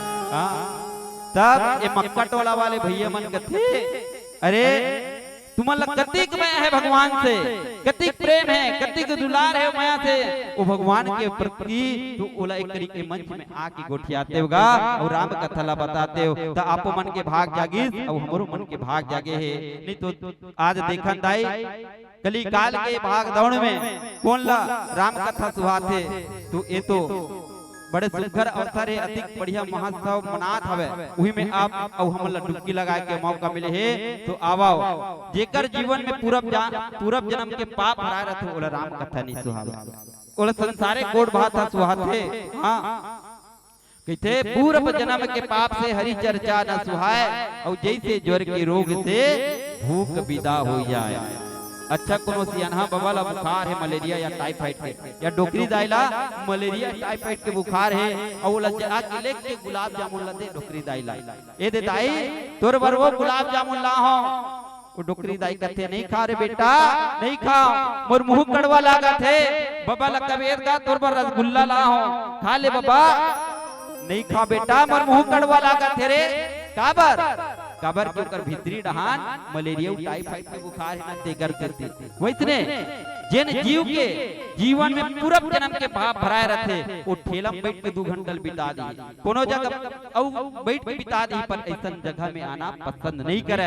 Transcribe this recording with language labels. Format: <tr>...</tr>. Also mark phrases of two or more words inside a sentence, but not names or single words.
<hne>तब ये मक्का टोला वाले भैया मन कथे, अरे तुम्हारा कतिक मैं है भगवान से, कतिक प्रेम है, कतिक दुलार है माया से वो भगवान के प्रति, तो ओला एक तरीके मंच में आके गोठियाते होगा और राम कथा ला बताते हो, तो आपो मन के भाग जागी और हमारो मन के भाग जागे है। नहीं तो आज देखन दाई कली काल के भाग दौड़ में कौन ला राम कथा सुहाते, तो ये तो बड़े सुघर अवसर है, अधिक बढ़िया महोत्सव मनात हवे, वही में आप और हमला डुबकी लगाए के मौका मिले है, तो आवाओ जेकर जीवन में पूरब जन्म के पाप हराए रहते ओला राम कथा नहीं सुहावे, ओला संसारे कोट भाता सुहाते। हां कहते पूरब जन्म के पाप से हरि चर्चा न सुहाए, और जैसे ज्वर के रोग से भूख विदा हो जाए। अच्छा कोनो सियाना बाबा ला बुखार है, मलेरिया या टाइफाइड है, या डोकरी दाइला मलेरिया टाइफाइड के बुखार है, और लज्जा के लेके गुलाब जामुन ला दे डोकरी दाइला, ए दे दाई तोर बर वो गुलाब जामुन ला हो, वो डोकरी दाई कहते नहीं खा रे बेटा नहीं खा, मोर मुंह कड़वा लागत है, बाबा ला कबीर का तोर बर रसगुल्ला ला हो, खा ले बाबा, नहीं खा बेटा मोर मुंह कड़वा लागत है रे, काबर के ओकर भीतरी डहान मलेरिया टाइफाइड के बुखार है ना तेगर करते, वैसने जेन जीव के जीवन में पूरब जन्म के पाप भराए रहते वो ठेला में बैठ के 2 घंटा बिता दी, कोनो जगह औ बैठ के बिता दी, पर ऐसन जगह में आना पसंद नहीं करे।</hne>